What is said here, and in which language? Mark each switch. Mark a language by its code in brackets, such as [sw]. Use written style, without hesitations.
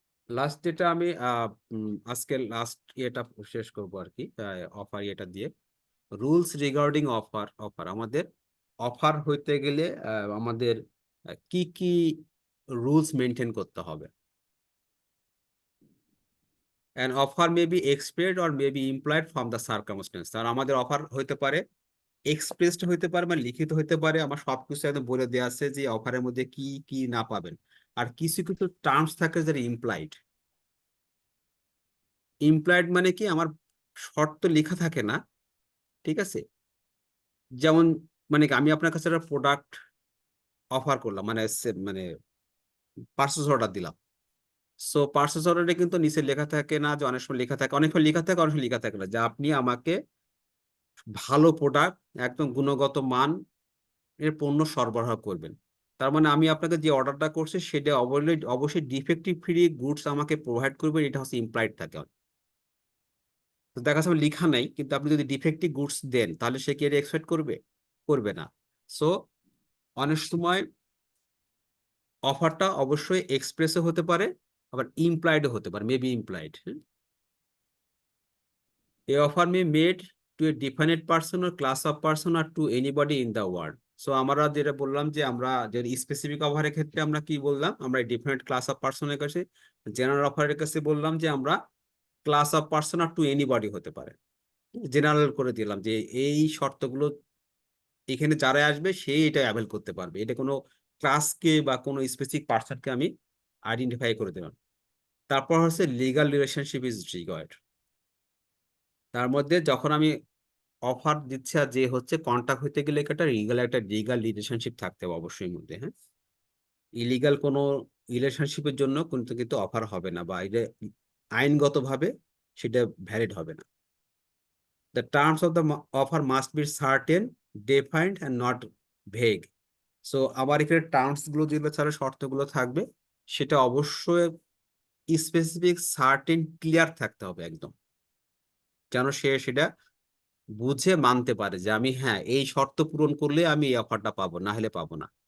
[bn] Last যেটা আমি আজকে লাস্ট এটা শেষ করবো আর কি, অফার এটা দিয়ে রুলস রিগার্ডিং অফার আমাদের অফার হইতে গেলে আমাদের কি কি রুলস মেনটেন করতে হবে। [en] An offer may be expressed or may be implied from the circumstance। [bn] আর আমাদের অফার হইতে পারে এক্সপ্রেসড হইতে পারে, মানে লিখিত হইতে পারে, আমার সবকিছু একদম বলে দেওয়া আছে যে অফারের মধ্যে কি কি না পাবেন। আর কিছু কিছু টার্মস থাকে যেটা ইমপ্লাইড। ইমপ্লয়েড মানে কি আমার শর্ত লেখা থাকে না, ঠিক আছে, যেমন মানে কি, আমি আপনার কাছে একটা প্রোডাক্ট অফার করলাম, মানে মানে পার্চেস অর্ডার দিলাম। সো পার্চেস অর্ডারে কিন্তু নিচে লেখা থাকে না, যে অনেক সময় লেখা থাকে, অনেক সময় লেখা থাকে, অনেক সময় লেখা থাকে না, যে আপনি আমাকে ভালো প্রোডাক্ট, একদম গুণগত মান এর পণ্য সরবরাহ করবেন। তার মানে আমি আপনাকে যে অর্ডারটা করছি সেটা অবশ্যই ডিফেক্টিভ ফ্রি গুডস আমাকে প্রোভাইড করবেন, এটা হচ্ছে ইমপ্লাইড থাকে। তো দেখা যাচ্ছে লেখা নাই, কিন্তু আপনি যদি ডিফেক্টিভ গুডস দেন তাহলে সে কি এটা এক্সপেক্ট করবে? করবে না। সো অনেক সময় অফারটা অবশ্যই এক্সপ্রেসও হতে পারে, আবার ইমপ্লয়েডও হতে পারে, maybe employed. [en] A offer may made to a definite person or class of person or to anybody in the world. [bn] So আমরা যেটা বললাম যে আমরা যে স্পেসিফিক অফারের ক্ষেত্রে আমরা কি বললাম, আমরা ডিফারেন্ট ক্লাস অফ পার্সনের কাছে, জেনারেল অফারের কাছে বললাম যে আমরা class of person আর two anybody হতে পারে, জেনারেল করে দিলাম যে এই শর্তগুলো এখানে যারা আসবে সেই এটা অ্যাভেল করতে পারবে, এটা কোনো ক্লাসকে বা কোনো স্পেসিফিক পার্সনকে আমি আইডেন্টিফাই করে দিলাম। তারপর হচ্ছে লিগাল রিলেশনশিপ ইজ রিকোয়ার্ড। তার মধ্যে যখন আমি অফার দিচ্ছে আর যে হচ্ছে কন্ট্যাক্ট হইতে গেলে একটা লিগাল রিলেশনশিপ থাকতে হবে অবশ্যই মধ্যে, হ্যাঁ। ইলিগাল কোনো রিলেশনশিপের জন্য কিন্তু অফার হবে না, বা এটা আইনগতভাবে সেটা ভ্যালিড হবে না। [en] The terms of the offer must be certain, defined and not vague. [bn] So আবার এখানে টার্মস গুলো যেগুলো ছাড়া শর্তগুলো থাকবে সেটা অবশ্যই স্পেসিফিক, সার্টেন, ক্লিয়ার থাকতে হবে একদম, যেন সে সেটা বুঝে মানতে পারে যে আমি হ্যাঁ এই শর্ত পূরণ করলে আমি এই অফারটা পাবো, না হলে পাবো না।